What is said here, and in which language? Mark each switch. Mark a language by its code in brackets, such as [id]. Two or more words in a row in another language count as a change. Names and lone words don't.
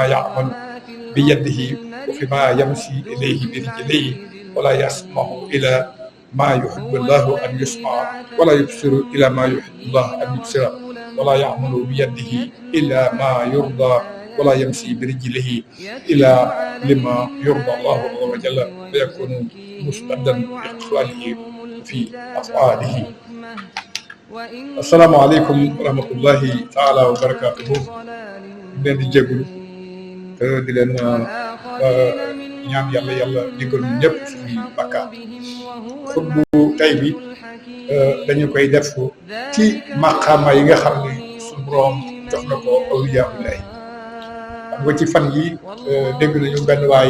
[ar] يعمل بيده وفيما يمشي إليه برجليه ولا يسمع إلى ما يحب الله أن يسمع ولا يبصر إلى ما يحب الله أن يبصر ولا يعمل بيده إلا ما يرضى ولا يمشي برجله إلا لما يرضى الله عز وجل ويكون مستعدا لإقباله في أفعاله. السلام عليكم ورحمة الله تعالى وبركاته. [wo] di leen di jégalu di leen ñaan yàlla jégal ñu ñëpp suñuy bakkaar. xutbu tey bi dañu koy def ci maqaama yi nga xam ne suñu borom jox na ko awliyaa xam nga ci fan yi dégg nañu benn waay